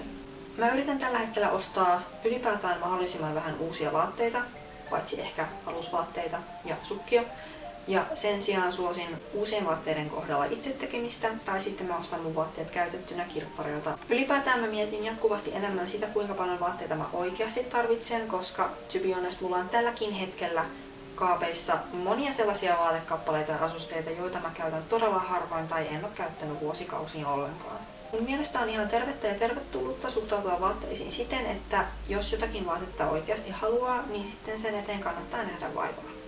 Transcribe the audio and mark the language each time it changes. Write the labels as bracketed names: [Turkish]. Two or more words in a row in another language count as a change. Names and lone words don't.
[Finnish] Mä yritän tällä hetkellä ostaa ylipäätään mahdollisimman vähän uusia vaatteita, paitsi ehkä alusvaatteita ja sukkia. Ja sen sijaan suosin uusien vaatteiden kohdalla itse tekemistä, tai sitten mä ostan mun vaatteet käytettynä kirppareilta. Ylipäätään mä mietin jatkuvasti enemmän sitä, kuinka paljon vaatteita mä oikeasti tarvitsen, koska [English] to be honest, [Finnish] mulla on tälläkin hetkellä kaapeissa monia sellaisia vaatekappaleita ja asusteita, joita mä käytän todella harvoin tai en ole käyttänyt vuosikausiin ollenkaan. Mun mielestä on ihan tervettä ja tervetullutta suhtautua vaatteisiin siten, että jos jotakin vaatetta oikeasti haluaa, niin sitten sen eteen kannattaa nähdä vaivaa.